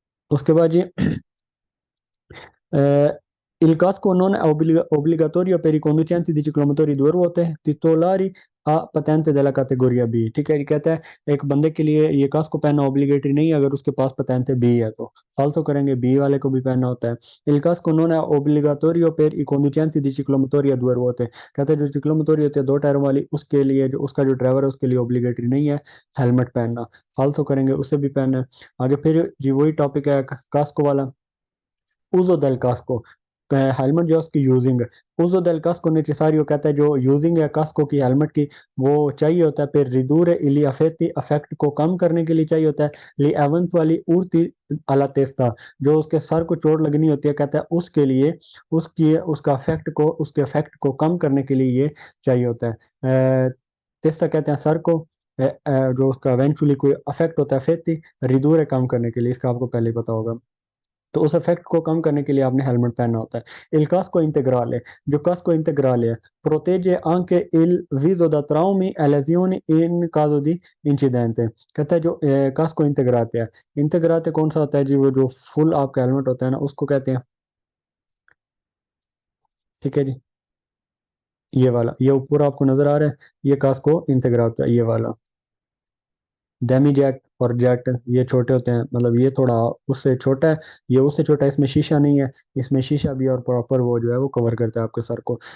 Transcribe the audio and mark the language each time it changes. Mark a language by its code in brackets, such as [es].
[hi] उसके बाद जी [it] il casco non è obbligatorio per i conducenti di ciclomotori due ruote titolari a patente della categoria B। [hi] ठीक है, ये कहता है एक बंदे के लिए ये कास्को पहनना ऑब्लिगेटरी नहीं है अगर उसके पास पतेंते बी है तो। फालतू करेंगे, बी वाले को भी पहनना होता है। [it] il casco non è obbligatorio per i conducenti di ciclomotori a due ruote, [hi] कहते हैं जो चिक्लोमोटोरी होती है दो टायरों वाली, उसके लिए जो उसका जो ड्राइवर है उसके लिए ऑब्लिगेटरी नहीं है हेलमेट पहनना। फालतू करेंगे, उसे भी पहनना है। आगे फिर जी वही टॉपिक है कास्को वाला। uso del casco, हेलमेट जो है उसकी यूजिंग है। [it] uso del casco necessario, [hi] कहता है जो यूजिंग है कास्को की, हेलमेट की, वो चाहिए होता है [it] per ridurre gli effetti, [hi] affect को कम करने के लिए चाहिए होता है। [it] li eventuali urti alla testa, [hi] जो उसके सर को चोट लगनी होती है, कहता है उसके लिए, उसकी उसका अफेक्ट को, उसके अफेक्ट को कम करने के लिए ये चाहिए होता है। तेस्ता कहते हैं सर को, जो उसका इवेंचुअली कोई अफेक्ट होता है, फेती रिदूर कम करने के लिए, इसका आपको पहले ही पता होगा। तो उस इफेक्ट को कम करने के लिए आपने हेलमेट पहनना होता है। [it] il casco integrale, [hi] जो कास्को इंटेग्राले है, [it] protegge anche il viso da traumi e lesioni in caso di incidente। [hi] कहता है जो कास्को इंटेग्राते है, इंटेग्राते कौन सा होता है जी? वो जो फुल आपका हेलमेट होता है ना, उसको कहते हैं। ठीक है जी, ये वाला, ये ऊपर आपको नजर आ रहा है, ये कास्को इंटेग्राते है, ये वाला। डेमी जेट और जेट ये छोटे होते हैं, मतलब ये थोड़ा उससे छोटा है, ये उससे छोटा है, इसमें शीशा नहीं है, इसमें शीशा भी है, और प्रॉपर वो जो है वो कवर करता है आपके सर को।